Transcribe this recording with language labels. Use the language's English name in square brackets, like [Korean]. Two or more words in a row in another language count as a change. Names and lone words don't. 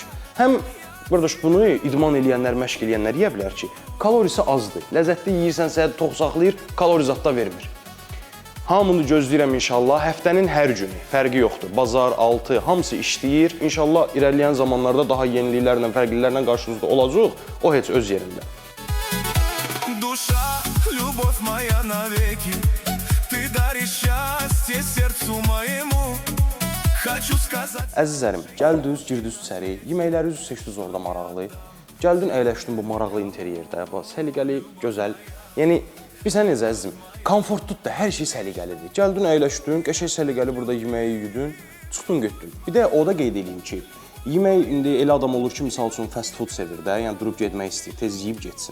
[Azerbaijani] Həm qardaş, bunu idman eləyənlər, məşq eləyənlər yeyə bilər ki, kalorisi azdır. Ləzzətli yeyirsən, səni tox saxlayır, kalori zad da vermir. Hamını gözləyirəm inşallah. Həftənin hər günü, fərqi yoxdur. Bazar, altı, hamısı işləyir. İnşallah irəliləyən zamanlarda daha yeniliklərlə, fərqlilərlə qarşınızda olacaq. O heç öz yerində. [Russian] Душа, любовь моя навеки, ты даришь счастье сердцу моему. Хочу сказать. [Azerbaijani] Əzizlərim, gəldiniz, girdiniz içəri, yeməklərinizi seçdiniz orada maraqlı. Gəldin, əyləşdin bu maraqlı interyerdə, səliqəli, gözəl. Yəni, bilsən necə əzizim, komfortludur da, hər şey səliqəlidir. Gəldin, əyləşdin, qəşəng səliqəli burada yeməyi yedin, çıxdın, getdin. Bir də o da qeyd edeyim ki, yemək indi elə adam olur ki, misal üçün [English] fast food [Azerbaijani] sevir də, yəni durub getmək istəyir, tez yeyib getsin.